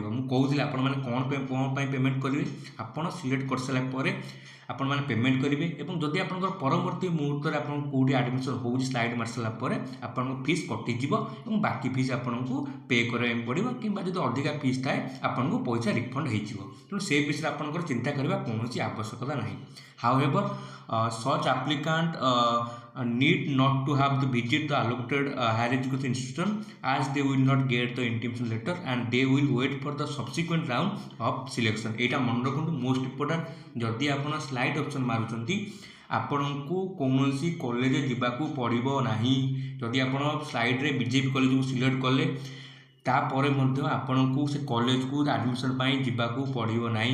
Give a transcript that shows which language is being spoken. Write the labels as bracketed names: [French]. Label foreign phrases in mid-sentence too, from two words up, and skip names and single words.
[Odia] ମୁଁ କହୁଥିଲି ଆପଣମାନେ କ'ଣ ପାଇଁ ପେମେଣ୍ଟ କରିବେ, ଆପଣ ସିଲେକ୍ଟ କରିସାରିଲା ପରେ ଆପଣମାନେ ପେମେଣ୍ଟ କରିବେ। ଏବଂ ଯଦି ଆପଣଙ୍କର ପରବର୍ତ୍ତୀ ମୁହୂର୍ତ୍ତରେ ଆପଣଙ୍କୁ କେଉଁଠି ଆଡ଼ମିସନ୍ ହେଉଛି, ସ୍ଲାଇଡ୍ ମାରି ସାରିଲା ପରେ ଆପଣଙ୍କ ଫିସ୍ କଟିଯିବ ଏବଂ ବାକି ଫିସ୍ ଆପଣଙ୍କୁ ପେ କରିବା ପାଇଁ ପଡ଼ିବ, କିମ୍ବା ଯଦି ଅଧିକା ଫିସ୍ ଥାଏ ଆପଣଙ୍କୁ ପଇସା ରିଫଣ୍ଡ ହୋଇଯିବ। ତେଣୁ ସେ ବିଷୟରେ ଆପଣଙ୍କର ଚିନ୍ତା କରିବା କୌଣସି ଆବଶ୍ୟକତା ନାହିଁ। [English] However, such applicant need not to have to visit the allocated higher education institution, as they will not get the intimation letter and they will wait for the subsequent round of selection। [Odia] ଏଇଟା ମନେ ରଖନ୍ତୁ, [English] most important. [Odia] ଯଦି ଆପଣ ସ୍ଲାଇଡ୍ ଅପସନ୍ ମାରୁଛନ୍ତି, ଆପଣଙ୍କୁ କୌଣସି କଲେଜ ଯିବାକୁ ପଡ଼ିବ ନାହିଁ। ଯଦି ଆପଣ ସ୍ଲାଇଡ୍ରେ ବିଜେପି କଲେଜକୁ ସିଲେକ୍ଟ କଲେ, ତାପରେ ମଧ୍ୟ ଆପଣଙ୍କୁ ସେ କଲେଜକୁ ଆଡ଼ମିସନ୍ ପାଇଁ ଯିବାକୁ ପଡ଼ିବ ନାହିଁ।